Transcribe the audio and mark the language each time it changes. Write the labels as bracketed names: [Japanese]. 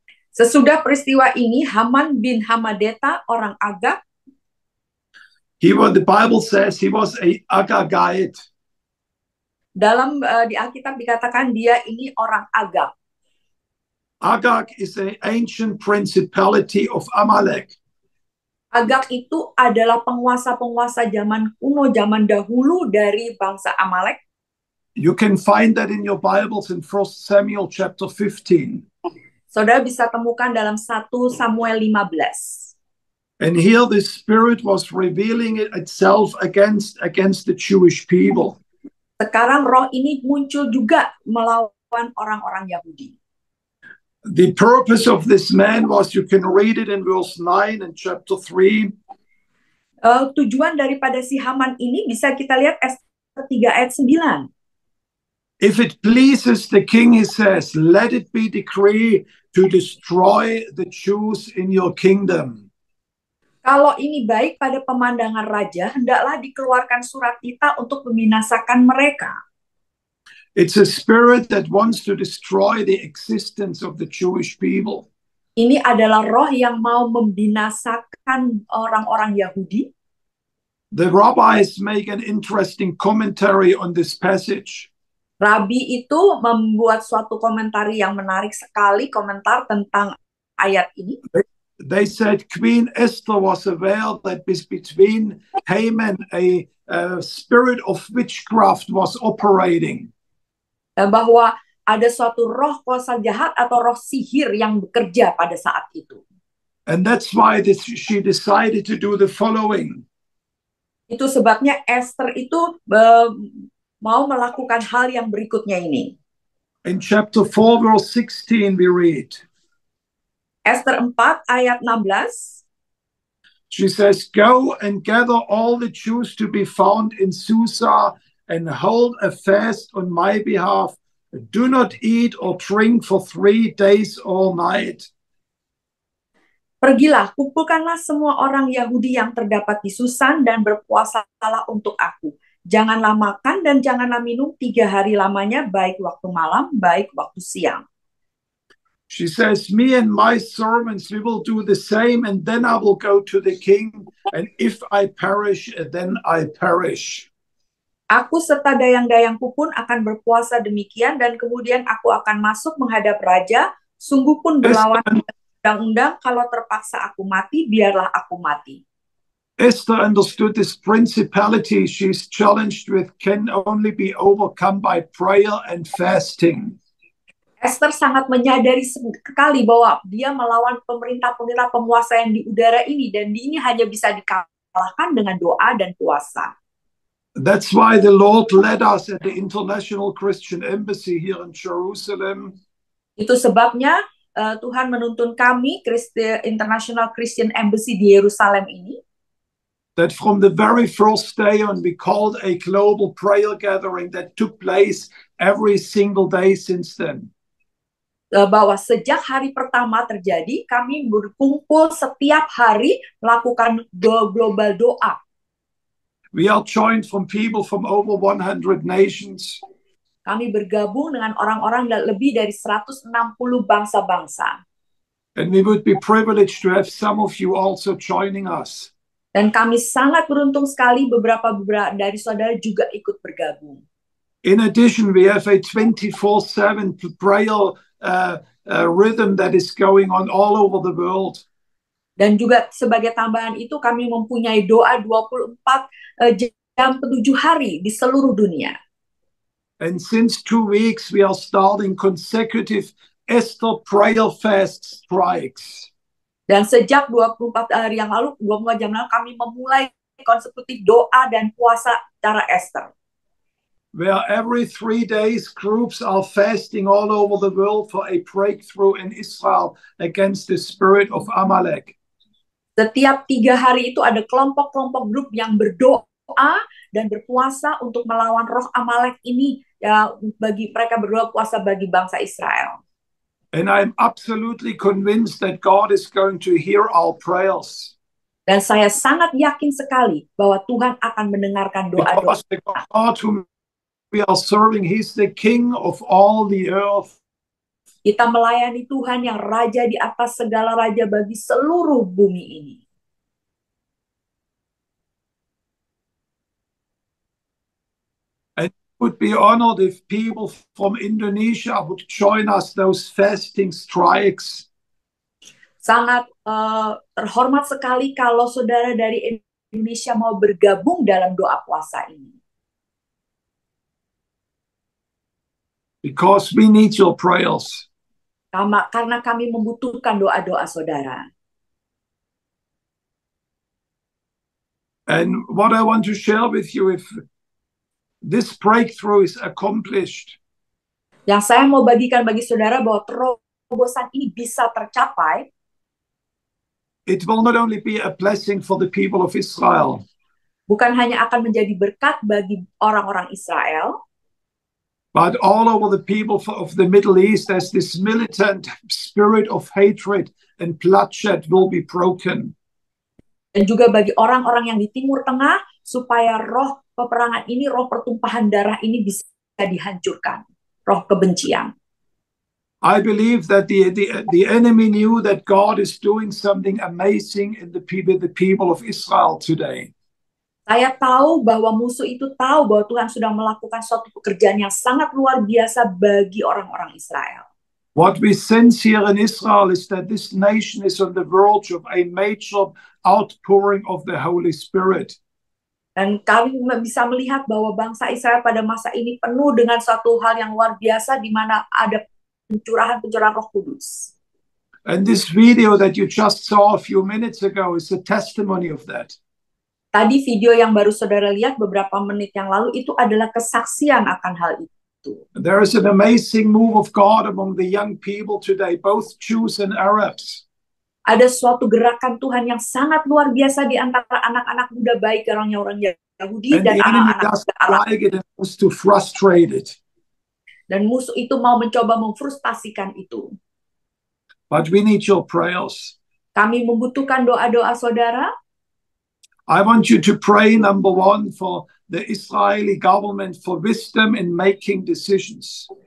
[Indonesian] Sesudah peristiwa ini, Haman bin Hammedatha, orang Agag. [English] The Bible says he was a Agagite. [Indonesian] Dalam di Alkitab dikatakan dia ini orang Agag. [English] Agag is an ancient principality of Amalek. [Indonesian] Agag itu adalah penguasa-penguasa zaman kuno, zaman dahulu dari bangsa Amalek. [English] You can find that in your Bibles in 1 Samuel chapter 15. [Indonesian] Saudara bisa temukan dalam 1 Samuel 15. [English] And here the spirit was revealing itself against the Jewish people. [Indonesian] Sekarang roh ini muncul juga melawan orang-orang Yahudi. [English] The purpose of this man was, you can read it in verse 9 in chapter 3. [Indonesian] Tujuan daripada si Haman ini bisa kita lihat Ester 3 ayat 9. [English] If it pleases the king, he says, let it be decreed to destroy the Jews in your kingdom. [Indonesian] Kalau ini baik pada pemandangan raja, hendaklah dikeluarkan surat titah untuk membinasakan mereka. [English] It's a spirit that wants to destroy the existence of the Jewish people. [Indonesian] Ini adalah roh yang mau membinasakan orang-orang Yahudi. [English] The rabbis make an interesting commentary on this passage. [Indonesian] Rabi itu membuat suatu komentar yang menarik sekali, komentar tentang ayat ini. [English] They said Queen Esther was aware that between Haman a spirit of witchcraft was operating. [Indonesian] Bahwa ada suatu roh kuasa jahat atau roh sihir yang bekerja pada saat itu. [English] And that's why she decided to do the following. [Indonesian] Itu sebabnya Esther itu mau melakukan hal yang berikutnya ini. [English] In chapter 4 verse 16 we read. [Indonesian] Esther 4 ayat 16. [English] She says, go and gather all the Jews to be found in Susa and hold a fast on my behalf. Do not eat or drink for 3 days or night. [Indonesian] Pergilah, kumpulkanlah semua orang Yahudi yang terdapat di Susan dan berpuasalah untuk aku. Janganlah makan dan janganlah minum 3 hari lamanya, baik waktu malam, baik waktu siang. [English] She says, me and my servants, we will do the same, and then I will go to the king, and if I perish, then I perish. [Indonesian] Aku serta dayang-dayangku pun akan berpuasa demikian, dan kemudian aku akan masuk menghadap raja, sungguh pun berlawan undang-undang, kalau terpaksa aku mati, biarlah aku mati. [English] Esther understood this principality she's challenged with can only be overcome by prayer and fasting. [Indonesian] Esther sangat menyadari sekali bahwa dia melawan pemerintah-pemerintah penguasa yang di udara ini, dan ini hanya bisa dikalahkan dengan doa dan puasa. [English] That's why the Lord led us at the International Christian Embassy here in Jerusalem. [Indonesian] Itu sebabnya Tuhan menuntun kami International Christian Embassy di Yerusalem ini. [English] That from the very first day on we called a global prayer gathering that took place every single day since then. [Indonesian] Bahwa sejak hari pertama terjadi, kami berkumpul setiap hari melakukan global doa. [English] We are joined from people from over 100 nations. [Indonesian] Kami bergabung dengan orang-orang lebih dari 160 bangsa-bangsa. [English] And we would be privileged to have some of you also joining us. [Indonesian] Dan kami sangat beruntung sekali beberapa dari saudara juga ikut bergabung. [English] In addition, we have a 24/7 prayer rhythm that is going on all over the world. [Indonesian] Dan juga sebagai tambahan itu kami mempunyai doa 24 jam 7 hari di seluruh dunia. [English] And since 2 weeks we are starting consecutive Esther prayer fast strikes. [Indonesian] Dan sejak 24 hari yang lalu, 24 jam lalu kami memulai konsekutif doa dan puasa cara Esther. [English] Where every 3 days groups are fasting all over the world for a breakthrough in Israel against the spirit of Amalek. [Indonesian] Setiap 3 hari itu ada kelompok-kelompok grup yang berdoa dan berpuasa untuk melawan roh Amalek ini, ya, bagi mereka berdoa puasa bagi bangsa Israel. [English] And I'm absolutely convinced that God is going to hear our prayers. [Indonesian] Dan saya sangat yakin sekali bahwa Tuhan akan mendengarkan doa-doa. [English] Because the God whom we are serving, He's the King of all the earth. [Indonesian] Kita melayani Tuhan yang raja di atas segala raja bagi seluruh bumi ini. [English] And it would be honored if people from Indonesia would join us those fasting strikes. [Indonesian] Sangat terhormat sekali kalau saudara dari Indonesia mau bergabung dalam doa puasa ini. [English] Because we need your prayers. [Indonesian] Karena kami membutuhkan doa-doa saudara. [English] And what I want to share with you, if this breakthrough is accomplished, [Indonesian] Yang saya mau bagikan bagi saudara bahwa terobosan ini bisa tercapai [English] it will not only be a blessing for the people of Israel, [Indonesian] Bukan hanya akan menjadi berkat bagi orang-orang Israel, [English] but all over the people of the Middle East, as this militant spirit of hatred and bloodshed will be broken. [Indonesian] dan juga bagi orang-orang yang di Timur Tengah, supaya roh peperangan ini, roh pertumpahan darah ini bisa dihancurkan, roh kebencian. [English] I believe that the enemy knew that God is doing something amazing in the people of Israel today. [Indonesian] Saya tahu bahwa musuh itu tahu bahwa Tuhan sudah melakukan suatu pekerjaan yang sangat luar biasa bagi orang-orang Israel. [English] What we sense here in Israel is that this nation is on the verge of a major outpouring of the Holy Spirit. [Indonesian] Dan kami bisa melihat bahwa bangsa Israel pada masa ini penuh dengan suatu hal yang luar biasa di mana ada pencurahan Roh Kudus. [English] And this video that you just saw a few minutes ago is a testimony of that. [Indonesian] Tadi video yang baru saudara lihat beberapa menit yang lalu itu adalah kesaksian akan hal itu. [English] There is an amazing move of God among the young people today, both Jews and Arabs. [Indonesian] Ada suatu gerakan Tuhan yang sangat luar biasa di antara anak-anak muda, baik orang Yahudi [English] And [Indonesian] dan [English] the enemy [Indonesian] anak-anak [English] doesn't [Indonesian] Arab. [English] like it and wants to frustrate it. [Indonesian] Dan musuh itu mau mencoba memfrustasikan itu. [English] But we need your prayers. [Indonesian] Kami membutuhkan doa-doa saudara. [English] I want you to pray, number one, for the Israeli government for wisdom in making decisions.